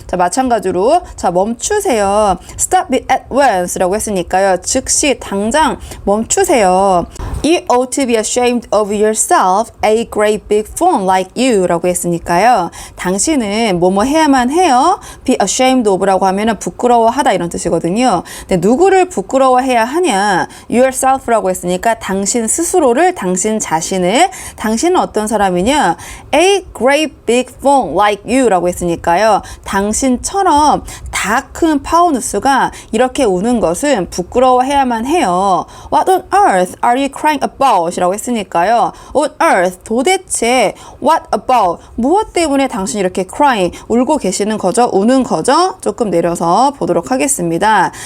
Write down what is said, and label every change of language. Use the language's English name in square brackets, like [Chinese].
[Korean] 자, 마찬가지로 자, 멈추세요. [English] stop it at once [Korean] 라고 했으니까요. 즉시 당장 멈추세요. [English] You ought to be ashamed of yourself, a great big fool like you [Korean] 라고 했으니까요. 당신은 뭐뭐 해야만 해요. [English] be ashamed of [Korean] 라고 하면은 부끄러워하다 이런 뜻이거든요. 근데 누구를 부끄러워해야 하냐? yourself라고 했으니까 당신 스스로를, 당신 자신을. 당신은 어떤 사람이냐? [English] a great big fool like you [Korean] 라고 했으니까요. 당신처럼 다 큰 파우누스가 이렇게 우는 것은 부끄러워해야만 해요. [English] What on earth are you crying about? [Korean] 이라고 했으니까요. [English] On earth, [Korean] 도대체 [English] what about? [Korean] 무엇 때문에 당신이 이렇게 crying, 울고 계시는 거죠? 우는 거죠? 조금 내려서 보도록 하겠습니다.